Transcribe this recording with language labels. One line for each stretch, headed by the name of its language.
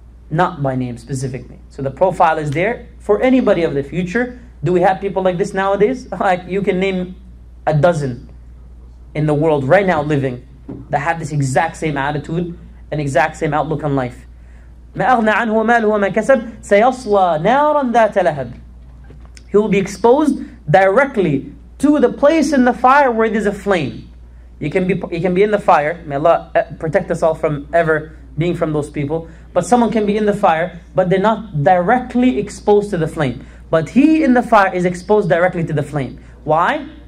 English: Not by name specifically. So the profile is there for anybody of the future. Do we have people like this nowadays? Like you can name a dozen in the world right now living that have this exact same attitude and exact same outlook on life.
Arabic: ما أغنى عنه ماله وما كسب سيصلى نارا ذات لهب.
English: He will be exposed directly to the place in the fire where there's a flame. You can be in the fire. May Allah protect us all from ever being from those people. But someone can be in the fire, but they're not directly exposed to the flame. But he in the fire is exposed directly to the flame. Why?